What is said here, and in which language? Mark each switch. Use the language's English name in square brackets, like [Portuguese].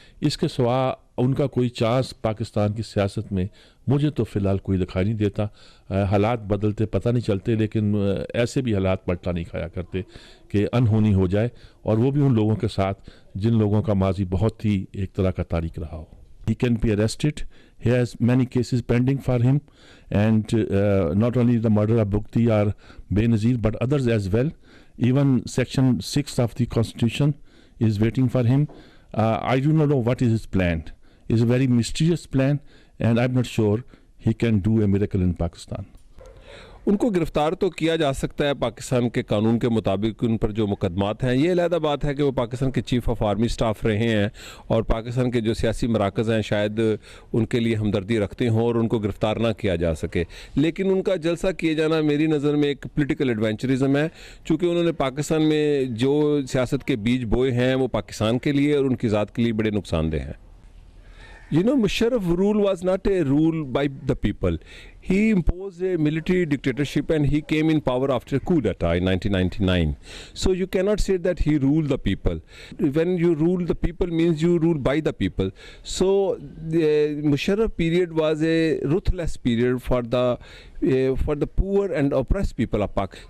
[Urdu] اس کے سوا ان کا کوئی چانس پاکستان کی سیاست میں مجھے تو فی الحال کوئی دکھائی نہیں دیتا. حالات بدلتے پتہ نہیں چلتے, لیکن ایسے بھی حالات پلٹا نہیں کھایا کرتے کہ انہونی ہو جائے, اور وہ بھی ان لوگوں کے ساتھ جن لوگوں کا ماضی بہت ہی ایک طرح کا تاریک رہا ہو. [English] He can be arrested. He has many cases pending for him, and not only the murder of Bugti or Benazir, but others as well. Even Section 6 of the Constitution is waiting for him. I do not know what is his plan. It's a very mysterious plan, and I'm not sure he can do a miracle in Pakistan. [Urdu] ان کو گرفتار تو کیا جا سکتا ہے پاکستان کے قانون کے مطابق. ان پر جو مقدمات ہیں یہ علیحدہ بات ہے کہ وہ پاکستان کے چیف آف آرمی سٹاف رہے ہیں اور پاکستان کے جو سیاسی مراکز ہیں شاید ان کے لیے ہمدردی رکھتے ہوں اور ان کو گرفتار نہ کیا جا سکے. لیکن ان کا جلسہ کیے جانا میری نظر میں ایک پولیٹیکل ایڈونچرزم ہے, چونکہ انہوں نے پاکستان میں جو سیاست کے بیج بوئے ہیں وہ پاکستان کے لیے اور ان کی ذات کے لیے بڑے نقصان دہ ہیں. [English] Musharraf rule was not a rule by the people. He imposed a military dictatorship and he came in power after a coup d'etat in 1999. So you cannot say that he ruled the people. When you rule the people means you rule by the people. So the Musharraf period was a ruthless period for the poor and oppressed people of Pakistan.